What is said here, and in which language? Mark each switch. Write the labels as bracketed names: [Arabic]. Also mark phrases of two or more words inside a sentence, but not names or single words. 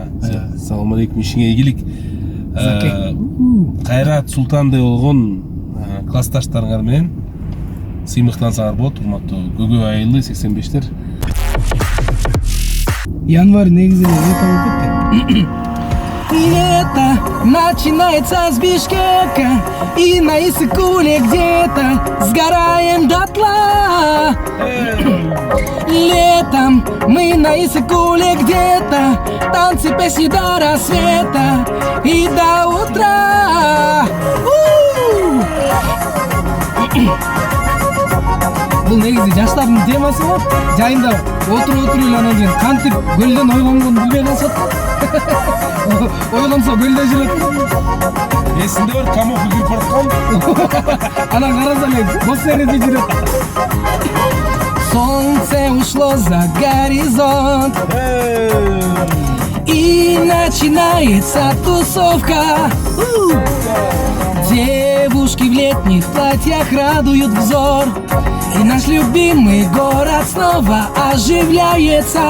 [Kyrgyz] Салам алейкум, ишиңе ийгилик. Кайрат Султандай болгон классташтарыңар менен сыймыктансаңар болот, урматтуу Көгө айылы 85-тер. Январь негизи лето болуп кетти. [Russian] Лето начинается с Бишкека, и на Иссык-Куле где-то сгораем дотла. Летом мы на Иссык-Куле где-то, танцы, песни до рассвета и до утра. [Kyrgyz] Бул негизи жаштардын темасы го. Жайында отуруп эле анан кийин кантип көлдөн ойгонгонун билбей калышат. Ойлонсо көлдө жүрөт. Эсинде бар, камок күйүп бараткан. Анан караса эле босенеде жүрөт. [Russian] Солнце ушло за горизонт, и начинается тусовка. Девушки в летних платьях радуют взор, и наш любимый город снова оживляется.